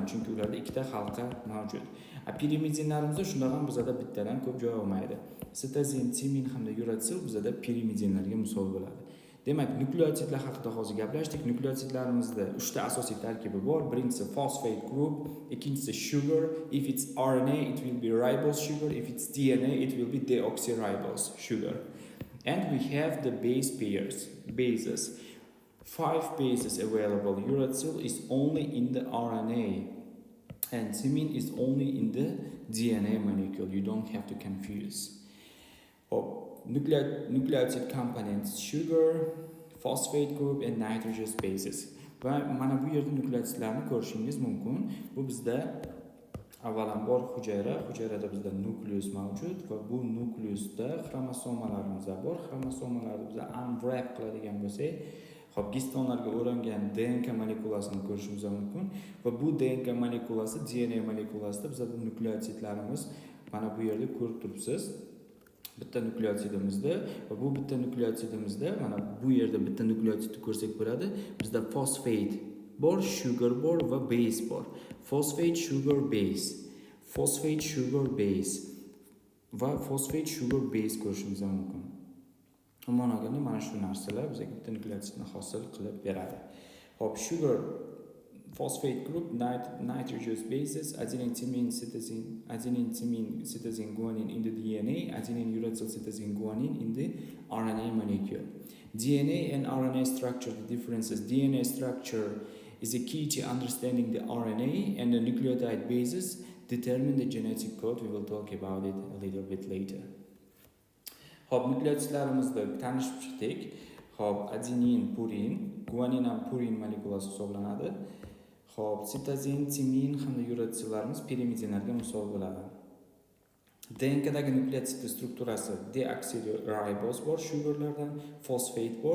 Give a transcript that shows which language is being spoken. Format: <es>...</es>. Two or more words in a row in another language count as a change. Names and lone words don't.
<uz>Chunki ularda ikkita halqa mavjud. Pirimidinlarimizda shunday ham bizda bittadan ko'p joy olmaydi. Sitozin, timin hamda uratsil bizda pirimidinlarga misol bo'ladi. Demak, nukleotidlar haqida hozir gaplashdik. Nukleotidlarimizda 3 ta asosiy tarkibi bor. Birinchisi</uz> <en>phosphate group,</en> <uz>ikkinchisi sugar.</uz> <en>If it's RNA, it will be ribose sugar. If it's DNA, it will be deoxyribose sugar. And we have the base pairs, bases. 5 bases available. Uracil is only in the RNA. And timin is only in the DNA molecule. You don't have to confuse. Nucleotide components: sugar, phosphate group and nitrogenous bases.</en> <uz>Va mana bu yerda nukleotidlarni ko'rishingiz mumkin. Bu bizda avvalambor hujayrada bizda nukleus mavjud va bu nukleusda xromosomalarimiz bor. Xromosomalarni biz unwrap qiladigan bo'lsak, hop, gistonlarga o'rangan DNK molekulasini ko'rishimiz mumkin va bu DNK molekulasi DNA molekulasida bizda nukleotidlarimiz mana bu yerda ko'rib turibsiz. Bitta nukleotidimizda va bu bitta nukleotidimizda mana bu yerda bitta nukleotidni ko'rsak bo'ladi. Bizda phosphate bor, sugar bor va base bor.</uz> <en>Phosphate, sugar, base. Phosphate, sugar, base va phosphate, sugar, base</en> <uz>ko'rishimiz mumkin. Umuman olganda mana shu narsalar bizga bitta nukleotidni hosil qilib beradi. Hop,</uz> <en>sugar, phosphate group, nitrogenous bases, adenine, timin, sitozin, guanin in the DNA, adenine, uracil, sitozin, guanin in the RNA molecule. DNA and RNA structure, the differences. DNA structure is a key to understanding the RNA, and the nucleotide bases determine the genetic code. We will talk about it a little bit later.</en> <uz>Hop, nukleotidlarimizda tanishib chiqdik. Hop, adenin, purin, guanin ham purin molekulasi hisoblanadi. Xo'p, sitozin, timin hamda uretsillarimiz pirimidinlarga misol bo'ladi. DNKdagi nukleotid strukturasi deoksiribos bor, sugarlardan fosfat bor.</uz>